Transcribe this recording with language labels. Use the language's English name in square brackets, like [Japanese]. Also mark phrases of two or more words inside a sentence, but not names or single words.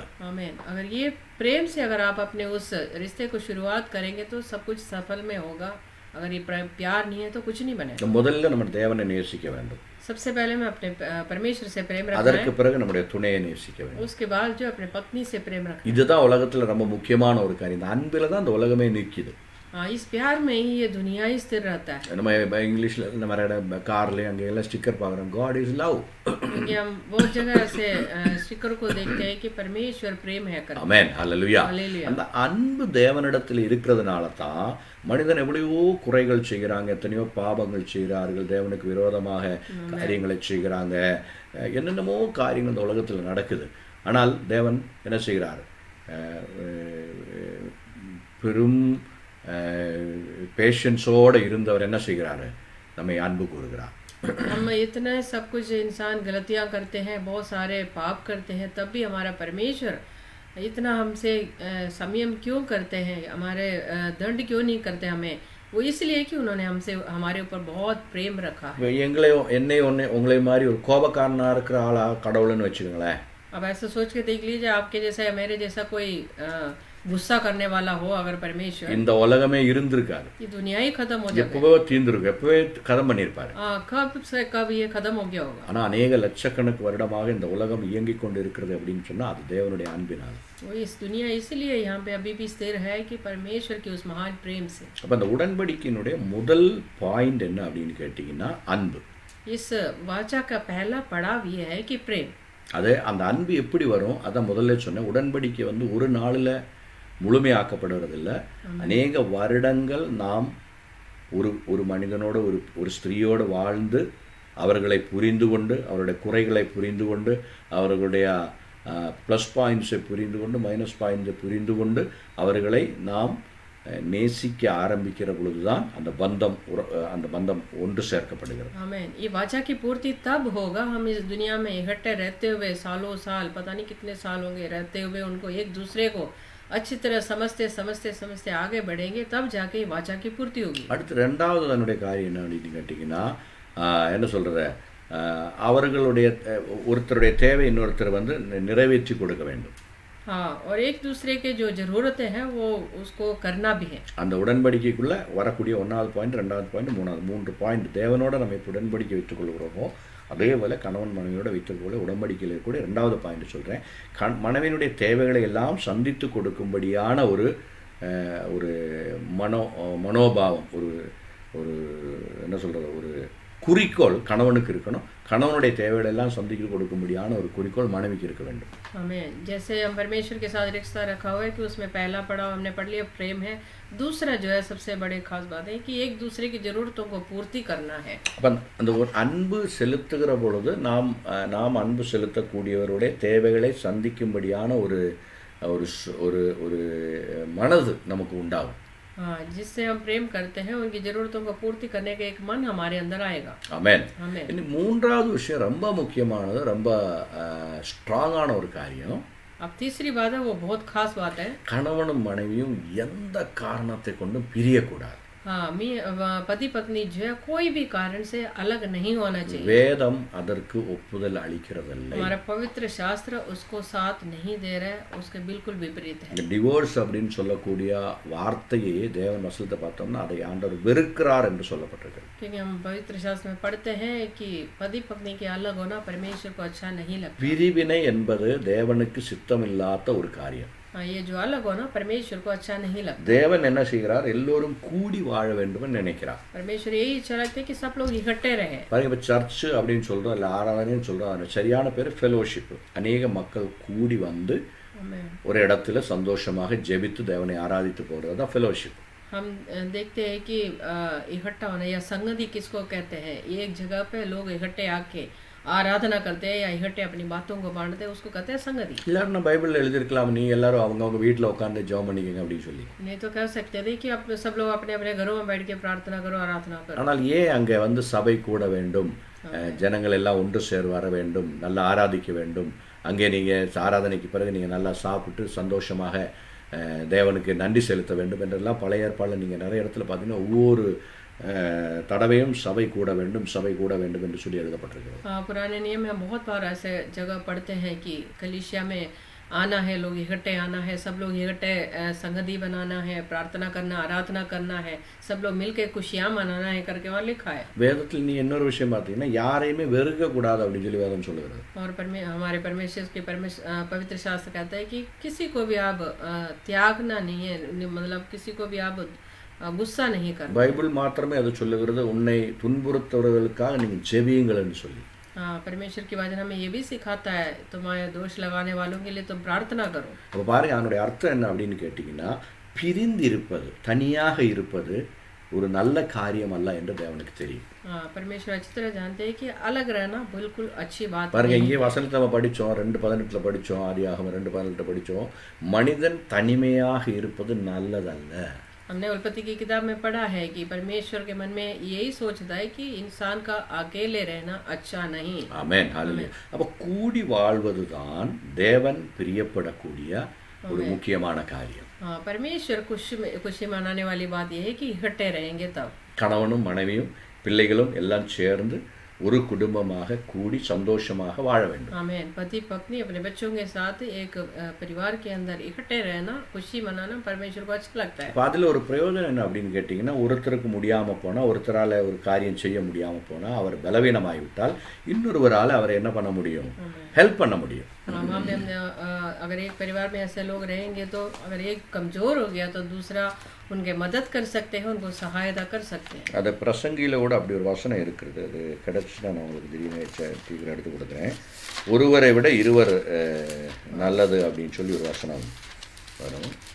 [Hindi] आमीन। अगर ये प्रेम से अगर आप अपने उस रिश्ते को शुरुआत करेंगे तो सब कुछ सफल में होगा। अगर ये प्यार नहीं है तो कुछ नहीं बनेगा। [Tamil] முதல்ல நம்ம தேவனை நேசிக்க வேண்டும். [Hindi] सबसे पहले मैं अपने परमेश्वर से प्रेम रखना [Tamil] அதற்கு [Hindi] है। [Tamil] பிறகு நம்முடைய துணையை நேசிக்க வேண்டும். [Hindi] उसके बाद जो अपने पत्नी से प्रेम रखना है। [Tamil] இதுதான் உலகத்துல ரொம்ப முக்கியமான ஒரு காரியம். இந்த அன்பில தான் இந்த உலகமே நிற்குது. [Hindi] हाँ, इस प्यार में ही ये दुनिया ही स्थिर रहता है। [Tamil] நம்ம இங்கிலீஷ்ல நம்ம கார்ல அங்க எல்லாம் ஸ்டிக்கர் பார்க்குறோம், [English] God is love. [Hindi] क्योंकि हम बहुत जगह ऐसे स्टिकर को देखते हैं कि परमेश्वर प्रेम है करके। [Tamil] ஆமென். ஹல்லேலூயா. Hallelujah. அந்த அன்பு தேவனிடத்தில் இருக்கிறதுனால தான் மனிதன் எவ்வளவோ குறைகள் செய்கிறாங்க, எத்தனையோ பாவங்கள் செய்கிறார்கள், தேவனுக்கு விரோதமாக காரியங்களை செய்கிறாங்க, என்னென்னமோ காரியங்கள் இந்த உலகத்தில் நடக்குது. ஆனால் தேவன் என்ன செய்கிறார்? பெரும் பேஷன்ஸோடு இருந்தவர் என்ன செய்கிறாரு? நம்மை அன்பு கூறுகிறார். [Hindi] हम इतना सब कुछ इंसान गलतियां करते हैं, बहुत सारे पाप करते हैं, तब भी हमारा परमेश्वर इतना हमसे संयम क्यों करते हैं? हमारे दंड क्यों नहीं करते हमें? वो इसलिए कि उन्होंने हमसे हमारे ऊपर बहुत प्रेम रखा है। [Tamil] என்னை உங்களை மாதிரி ஒரு கோபக்காரனா இருக்கிற ஆளா கடவுள்னு வச்சுக்கோங்களேன். [Hindi] अब ऐसा सोच के देख लीजिए, आपके जैसा या मेरे जैसा कोई गुस्सा करने वाला हो अगर परमेश्वर, [Tamil] இந்த உலகமே இருந்திருக்காது. [Hindi] ये दुनिया ही खत्म हो जाएगी। [Tamil] எப்பவே தீர்ந்திருக்கும், எப்பவே கதம் பண்ணியிருப்பாரு. [Hindi] कब से कब ये खत्म हो गया होगा। [Tamil] ஆனா அநேக லட்சக்கணக்கு வருடமாக இந்த உலகம் இயங்கிக் கொண்டு இருக்கிறது அப்படின்னு சொன்னா அது தேவனுடைய அன்பினால். [Hindi] वो इस दुनिया इसलिए यहाँ पे अभी भी स्थिर है कि परमेश्वर के उस महान प्रेम से। [Tamil] அப்ப அந்த உடன்படிக்கையினுடைய முதல் பாயிண்ட் என்ன அப்படின்னு கேட்டீங்கன்னா அன்பு. [Hindi] इस वाचा का पहला पड़ाव ये है कि प्रेम। [Tamil] அது அந்த அன்பு எப்படி வரும்? அதான் முதல்ல சொன்னேன், உடன்படிக்கை வந்து ஒரு நாளில் முழுமையாக்கப்படுறதில்லை. அநேக வருடங்கள் நாம் ஒரு மனிதனோடு ஒரு ஸ்திரீயோடு வாழ்ந்து அவர்களை புரிந்து கொண்டு அவருடைய குறைகளை புரிந்து கொண்டு அவர்களுடைய [English] plus points [Tamil] புரிந்து கொண்டு [English] minus points [Tamil] புரிந்து கொண்டு அவர்களை நாம் நேசிக்க ஆரம்பிக்கிற பொழுதுதான் அந்த பந்தம் ஒன்று சேர்க்கப்படுகிறது. [Hindi] आमीन। ये वाचा की पूर्ति तब होगा हम इस दुनिया में इकट्ठे रहते हुए सालों साल, पता नहीं कितने साल होंगे, रहते हुए उनको एक दूसरे को अच्छी तरह समझते आगे बढ़ेंगे, तब जाके ये वाचा की पूर्ति होगी। [Tamil] அடுத்து ரெண்டாவது அதனுடைய காரியம் என்ன அப்படின்னு கேட்டிங்கன்னா, என்ன சொல்கிற, அவர்களுடைய ஒருத்தருடைய தேவை இன்னொருத்தர் வந்து நிறைவேற்றி கொடுக்க வேண்டும். [Hindi] हाँ, और एक दूसरे के जो ज़रूरतें हैं वो उसको करना भी है. [Tamil] அந்த உடன்படிக்கைக்குள்ளே வரக்கூடிய 1வது பாயிண்ட், 2வது பாயிண்ட், 3 பாயிண்ட், தேவனோட நம்ம இப்போ உடன்படிக்கை வைத்துக் கொள்கிறோமோ அதே போல் கணவன் மனைவியோட வைத்துக் கொள்ள உடன்படிக்கையில் கூட 2வது பாயிண்ட் சொல்கிறேன். மனைவியினுடைய தேவைகளை எல்லாம் சந்தித்து கொடுக்கும்படியான ஒரு மனோபாவம், ஒரு என்ன சொல்கிறது, ஒரு குறிக்கோள் கணவனுக்கு இருக்கணும். கணவனுடைய தேவைகளை எல்லாம் சந்தித்து கொடுக்கும்படியான ஒரு குறிக்கோள் மனைவிக்கு இருக்க வேண்டும். [Hindi] आमीन। जैसे हम परमेश्वर के साथ रिश्ता रखा हुआ है कि उसमें पहला पड़ाव हमने पढ़ लिया प्रेम है, दूसरा जो है सबसे बड़ी खास बात है कि एक दूसरे की ज़रूरतों को पूर्ति करना है. [Tamil] அப்போ அந்த ஒரு அன்பு செலுத்துகிற பொழுது நாம் அன்பு செலுத்தக்கூடியவருடைய தேவைகளை சந்திக்கும்படியான ஒரு மனது நமக்கு உண்டாகும். [Hindi] हाँ, जिससे हम प्रेम करते हैं उनकी ज़रूरतों को पूर्ति करने का एक मन हमारे अंदर आएगा. [Tamil] ஆமென். [Hindi] आमीन। [Tamil] இனி 3வது விஷயம் ரொம்ப முக்கியமானது, ரொம்ப ஸ்ட்ராங்கான ஒரு காரியம். [Hindi] अब तीसरी बात है, वो बहुत खास बात है. [Tamil] கணவனும் மனைவியும் எந்த காரணத்தை கொண்டும் பிரியக்கூடாது. [Hindi] हाँ, पति पत्नी जो है कोई भी कारण से अलग नहीं होना चाहिए. [Tamil] வேதம் அதற்கு ஒப்புதல் அளிக்கிறதில்லை. [Hindi] हमारा पवित्र शास्त्र उसको साथ नहीं दे रहा है, उसके बिल्कुल विपरीत है. [Tamil] டிவோர்ஸ் அப்படின்னு சொல்லக்கூடிய வார்த்தையை தேவன் வசனத்தை பார்த்தோம்னா அதை ஆண்டவர் வெறுக்கிறார் என்று சொல்லப்பட்டிருக்கு. [Hindi] क्योंकि हम पवित्र शास्त्र में पढ़ते हैं कि पति पत्नी के अलग होना परमेश्वर को अच्छा नहीं लगता. [Tamil] பிரிவினை என்பது தேவனுக்கு சித்தமில்லாத ஒரு காரியம். [Hindi] हाँ, ये जो अलग होना परमेश्वर को अच्छा नहीं लगता. [Tamil] தேவன் என்ன செய்கிறார், எல்லோரும் கூடி வாழ வேண்டும் நினைக்கிறார். [Hindi] परमेश्वर यही इच्छा रखते हैं कि सब लोग इकट्ठे रहे. [Tamil] பாருங்க, இப்போ சர்ச் அப்படின்னு சொல்கிறோம், இல்லை ஆராதனைன்னு சொல்கிறோம், அது சரியான பேர் ஃபெலோஷிப். அநேக மக்கள் கூடி வந்து ஒரு இடத்துல சந்தோஷமாக ஜெபித்து தேவனை ஆராதித்து போகிறது தான் ஃபெலோஷிப். [Hindi] हम देखते हैं कि इकट्ठा होना या संगति किसको कहते हैं, एक जगह पे लोग इकट्ठे आके आराधना करते हैं या इकट्ठे अपनी बातों को बांटते हैं, उसको कहते हैं संगति. [Tamil] எல்லாரும் நான் பைபிளில் எழுதியிருக்கலாம், நீ எல்லாரும் அவங்கவுங்க வீட்டில் உட்காந்து ஜெபம் பண்ணிக்கங்க அப்படின்னு சொல்லி. [Hindi] नहीं तो कह सकते थे कि आप सब लोग अपने अपने घरों में बैठ के प्रार्थना करो, आराधना करो. [Tamil] ஆனால் ஏன் அங்கே வந்து சபை கூட வேண்டும், ஜனங்கள் எல்லாம் ஒன்று வர வேண்டும், நல்லா ஆராதிக்க வேண்டும், அங்கே நீங்கள் ஆராதனைக்கு பிறகு நீங்கள் நல்லா சாப்பிட்டு சந்தோஷமாக தேவனுக்கு நன்றி செலுத்த வேண்டும் என்றெல்லாம் பழைய ஏற்பாடில் நீங்கள் நிறைய இடத்துல பார்த்தீங்கன்னா ஒவ்வொரு தடவையும் சபை கூட வேண்டும் என்று சொல்லி எழுதப்பட்டிருக்கிறது. [Hindi] पुराने नियम में बहुत बार ऐसे जगह पढ़ते हैं कि कलीसिया में आना है, लोग इकट्ठे आना है, सब लोग इकट्ठे संगति बनाना है, प्रार्थना करना, आराधना करना है, सब लोग मिलके खुशियाँ मनाना है करके वहाँ लिखा है. [Tamil] வேதத்தில் நீ இன்னொரு விஷயம் பார்த்தீங்கன்னா யாரையுமே வெறுக்க கூடாது அப்படின்னு சொல்லி வேதம் சொல்லுகிறது. [Hindi] और हमारे परमेश्वर के पवित्र शास्त्र कहता है कि किसी को भी आप त्यागना नहीं है, मतलब किसी को भी आप गुस्सा नहीं करना. [Tamil] பைபிள் மாத்திரமே அது சொல்லுகிறது, உன்னை துன்புறுத்துறவர்களுக்காக நீங்கள் ஜெபியுங்கள் என்று சொல்லி. [Hindi] हाँ, परमेश्वर की वचन हमें ये भी सिखाता है, तुम्हारे दोष लगाने वालों के लिए तुम प्रार्थना करो. [Tamil] அப்போ பாருங்க, அதனுடைய அர்த்தம் என்ன அப்படின்னு கேட்டிங்கன்னா, பிரிந்திருப்பது, தனியாக இருப்பது ஒரு நல்ல காரியம் அல்ல என்று தேவனுக்கு தெரியும். [Hindi] हाँ, परमेश्वर अच्छी तरह जानते हैं कि अलग रहना बिल्कुल अच्छी बात [Tamil] பாருங்க, [Hindi] नहीं. [Tamil] இங்கே வசனத்தை நம்ம படித்தோம், 2:18 படித்தோம், ஆதியாகமம் 2:18 படித்தோம், மனிதன் தனிமையாக இருப்பது நல்லதல்ல. हमने उत्पत्ति की किताब में पढ़ा है कि परमेश्वर के मन में यही सोचता है कि इंसान का अकेले रहना अच्छा नहीं. ஆமென், ஹல்லேலூயா. அப்போ கூடி வாழ்வதுதான் தேவன் பிரியப்படக்கூடிய ஒரு முக்கியமான காரியம். हाँ, परमेश्वर खुशी मनाने वाली बात यह है कि इकट्ठे रहेंगे तब. கணவனும் மனைவியும் பிள்ளைகளும் எல்லாம் சேர்ந்து ஒரு குடும்பமாக கூடி சந்தோஷமாக வாழ வேண்டும். [Hindi] आमीन। पति पत्नी अपने बच्चों के साथ एक परिवार के अंदर इकट्ठे रहना, खुशी मनाना परमेश्वर को अच्छा लगता है. [Tamil] அதில் ஒரு பிரயோஜனம் என்ன அப்படின்னு கேட்டிங்கன்னா, ஒருத்தருக்கு முடியாமல் போனால், ஒருத்தரால் ஒரு காரியம் செய்ய முடியாமல் போனால், அவர் பலவீனமாகிவிட்டால் இன்னொருவரால் அவரை என்ன பண்ண முடியும், ஹெல்ப் பண்ண முடியும். [Hindi] अगर एक परिवार में ऐसे लोग रहेंगे तो अगर एक कमज़ोर हो गया तो दूसरा उनके मदद कर सकते हैं, उनको सहायता कर सकते हैं. [Tamil] அது பிரசங்கியில் கூட அப்படி ஒரு வசனம் இருக்குது, அது கிடச்சுன்னா நான் உங்களுக்கு திடீர்னு சீக்கிரம் எடுத்து கொடுக்குறேன். ஒருவரை விட இருவர் நல்லது அப்படின்னு சொல்லி ஒரு வசனம் வரும்.